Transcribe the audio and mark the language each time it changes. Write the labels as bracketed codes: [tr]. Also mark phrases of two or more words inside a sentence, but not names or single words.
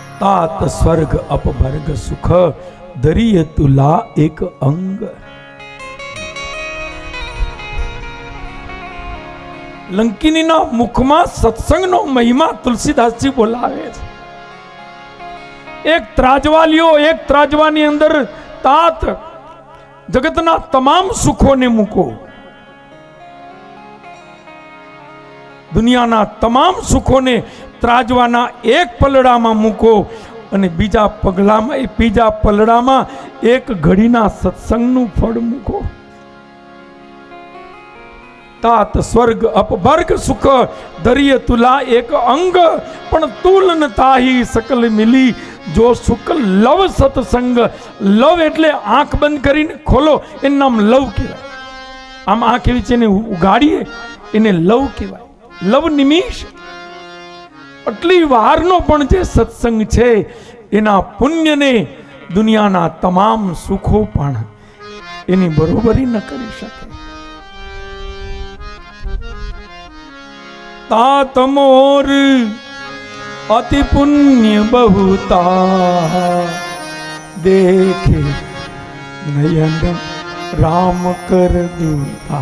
[awa] तात स्वर्ग अपवर्ग सुख दरिय तुला एक अंग। [gu] લંકિનીના મુખમાં સત્સંગનો મહિમા તુલસીદાસજી બોલાવે છે। એક ત્રાજવા લ્યો, એક ત્રાજવાની અંદર તાત જગતના તમામ સુખોને મૂકો, દુનિયાના તમામ સુખોને ત્રાજવાના એક પલડામાં મૂકો અને બીજા પલડામાં એક ઘડીના સત્સંગનું ફળ મૂકો। [awa] तात स्वर्ग अपवर्ग सुख दरिय तुला एक अंग, पण तुल न ताही सकल मिली जो सुख लव सत्संग। [gu] લવ એટલે આંખ બંધ કરીને ખોલો એનું નામ લવ કહેવાય। આમ આંખ વીચે ને ઉઘાડીએ એને લવ કહેવાય। લવ નિમિષ આટલી વારનો પણ જે સત્સંગ છે એના પુણ્યને દુનિયાના તમામ સુખો પણ એની બરોબરી ન કરી શકે। [awa] तात मोर अति पुण्य बहुता देखे नयन राम कर दूता।